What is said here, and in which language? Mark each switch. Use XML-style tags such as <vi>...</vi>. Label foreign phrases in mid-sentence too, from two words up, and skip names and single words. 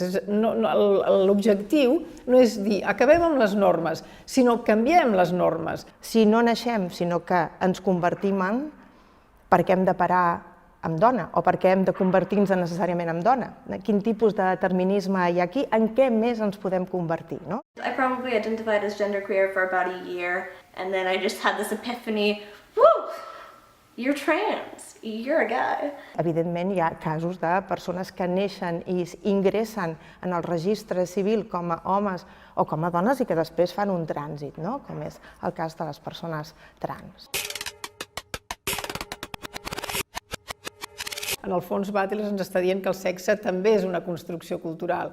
<ca>L'objectiu no és dir acabem amb les normes, sinó canviem les normes. Si no naixem, sinó que ens convertim en, perquè hem de parar amb dona o perquè hem de convertir-nos necessàriament en dona. Quin tipus de determinisme hi ha aquí? En què més ens podem convertir? No?</ca> <en>I probably identified as genderqueer for about a year, and then I just had this epiphany, woo! You're trans, you're a guy.</en> <ca>Evidentment hi ha casos de persones que neixen i ingressen en el registre civil com a homes o com a dones i que després fan un trànsit, no? Com és el cas de les persones trans. En el fons, Butler ens està dient que el sexe també és una construcció cultural.</ca>